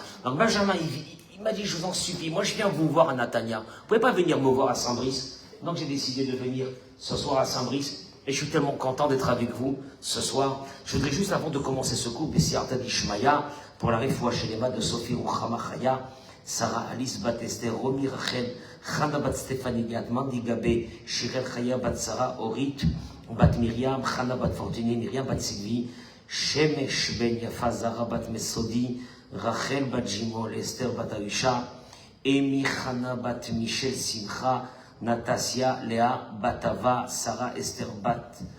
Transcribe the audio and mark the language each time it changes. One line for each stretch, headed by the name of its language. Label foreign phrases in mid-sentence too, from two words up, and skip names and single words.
French: Donc, Benjamin, il m'a dit, je vous en supplie, moi, je viens vous voir à Natania. Vous pouvez pas venir me voir à Saint-Brice. Donc, j'ai décidé de venir ce soir à Saint-Brice. Et je suis tellement content d'être avec vous ce soir. Je voudrais juste, avant de commencer ce cours,
Aramaic: בסייעתא דשמיא,
French: pour la réfoua chez les mains de Sophie Rouchama Chaya, Sarah Alice Bat Esther, Romy Rachel, Chana Bat Stéphanie Gat, Mandi Gabé, Shirel Chaya Bat Sarah, Orit, Bat Myriam, Chana Bat Fortuné, Myriam Bat Sylvie, Shemesh Ben Yafa, Zara Bat Mesodi, Rachel Bat Jimol, Esther Bat Aisha, Emi Chana Bat Michel Simcha, Natasia, Léa, Batava, Sarah, Esther, Bat,